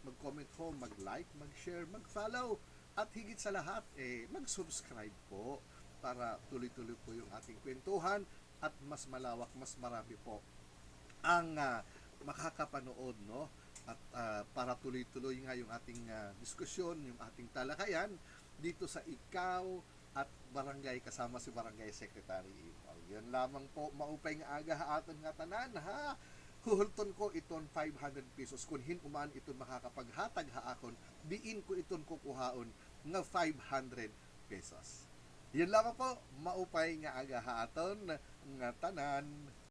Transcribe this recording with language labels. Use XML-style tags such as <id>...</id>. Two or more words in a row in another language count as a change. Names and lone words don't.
<tl>mag-comment ho, mag-like, mag-share, mag-follow, at higit sa lahat, mag-subscribe po para tuloy-tuloy po yung ating kwentuhan at mas malawak, mas marami po ang makakapanood, no? At para tuloy-tuloy nga yung ating diskusyon, yung ating talakayan dito sa Ikaw at Barangay kasama si Barangay Secretary Imal. Yan lamang po,</tl> <war>maupay nga aga aton nga tanan, ha? Huhulton ko iton 500 pesos. Kung hinuman iton makakapaghatag haakon, diin ko iton kukuhaon nga 500 pesos.</war> <tl>Yan lamang po,</tl> <war>maupay nga aga aton nga tanan.</war>